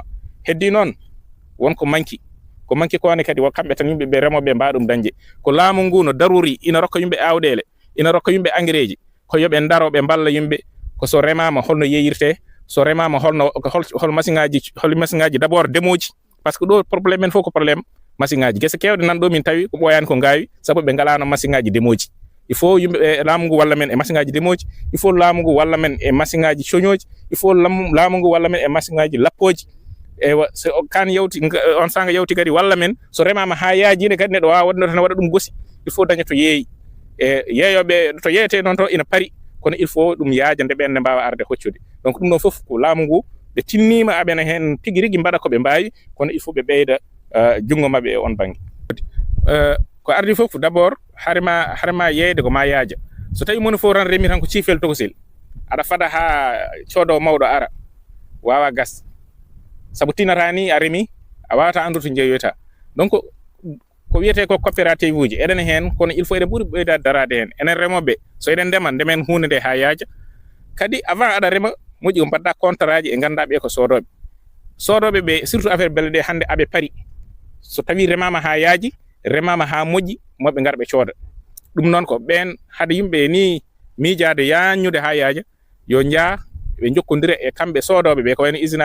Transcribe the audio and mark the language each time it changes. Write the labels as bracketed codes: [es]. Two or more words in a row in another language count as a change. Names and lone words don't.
[ff] Heddi noon wonko manki kone kadi kamɓe tan yimɓeɓe remoɓe mbawa ɗum dañde ko laamu ngu no daruri ina rokka yimɓe awɗele, ina rokka yimɓe engrais ji, ko yoɓe ndaro ɓe mballa yimɓe ko so remama holno yeyirte so remama hol machine ngaji [fr] d' abord [ff] demoji [fr] par ce que [ff] ɗo probléme men fof ko probléme machine ngaji guese kewɗe nan ɗo min tawi ko ɓoyani ko ngawi sabu ɓe ngalano machine ngaji demoji [fr] il faut [ff] yimɓe laamu ngu walla men e machine ngaji demoji [fr] il faut [ff] laamu ngu walla men e machine ngaji coñoji [fr] il faut [ff] laamu ngu walla men e machine ngaji lappoji so kan yawti on sanga yawti kadi walla men so remama ha yaajide kadi neɗɗo wawa waɗno tan waɗa ɗum gosi [fr] il faut [ff] daña to yeeyi e yeeyoɓe to yeeyete noon to ina pari kono [fr] il faut [ff] ɗum yaaja nde ɓenne mbawa arde hoccude donc ɗum ɗon foof ko laamu ngu ɓe tinnima aɓena hen tigui rigui mbaɗa koɓe mbawi kono [fr] il faut [ff] ɓe ɓeyda jungo mabɓe e on banggue ko ardi foof [fr] d' abord [ff] harema yeeyde ko ma yaaja so tawi moni fof tan remi tan ko ciifel tokosel aɗa faada ha coodowo mawɗo ara wawa gas saabu tinata ni a remi a wawata andude to jeeyoyta donc ko wiyete ko coopérative uji eɗen hen kono [fr] il faut [ff] eɗen ɓuuri ɓeydade darade hen enen remoɓe so eɗen ndemen hunde nde ha yaaja kadi avant aɗa rema moƴƴi ko mbaɗɗa contrat ji e ganduɗa ɓe ko sodoɓe ɓe [fr] surtout affaire [ff] belle ɗe hande aɓe paari so tawi remama ha yaaji remama ha moƴƴi moɓe ngar ɓe cooda ɗum noon ko ɓen haade yimɓe ni miijade yanñude ha yaaja yo jaa ɓe jokkodira e kamɓe sodoɓe ɓe ko wayno usine